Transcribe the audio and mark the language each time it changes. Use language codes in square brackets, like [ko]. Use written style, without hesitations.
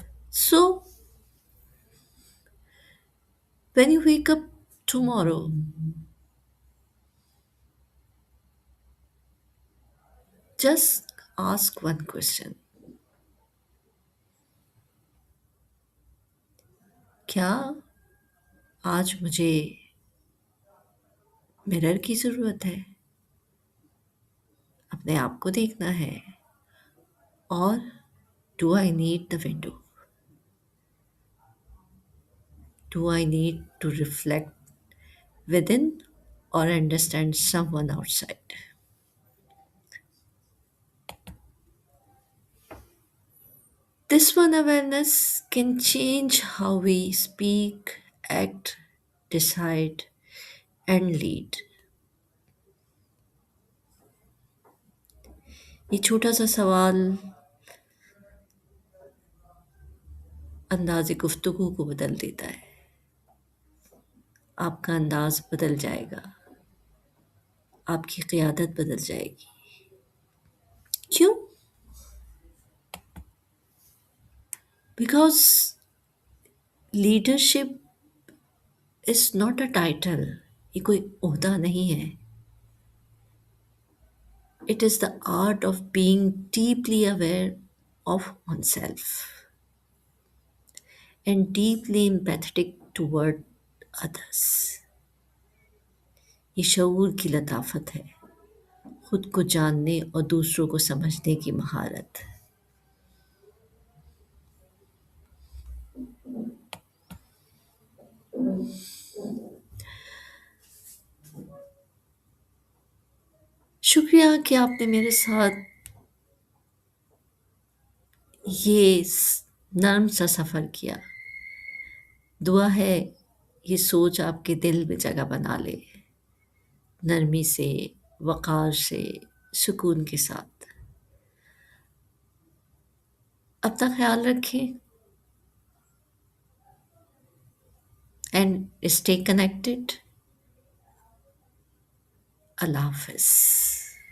[en] So, when you wake up tomorrow, just ask one question. [hi] क्या आज मुझे mirror की ज़रूरत है? अपने आप को देखना है? [en] और do I need the window? Do I need to reflect within or understand someone outside? This one awareness can change how we speak, act, decide, and lead. [hi] ये छोटा सा सवाल अंदाज़े गुफ्तगू को बदल देता है. आपका अंदाज़ बदल जाएगा. आपकी क़ियादत बदल जाएगी. क्यों? [en] Because leadership is not a title. [hi] ये कोई ओहदा नहीं है. [en] It is the art of being deeply aware of oneself and deeply empathetic toward others. [hi] ये शऊर की लताफत है. खुद को जानने और दूसरों को समझने की महारत. शुक्रिया कि आपने मेरे साथ ये नर्म सा सफ़र किया. दुआ है ये सोच आपके दिल में जगह बना ले. नरमी से, वक़ार से, सुकून के साथ. अपना ख्याल रखें [en] and stay connected. [hi] Allah Hafiz.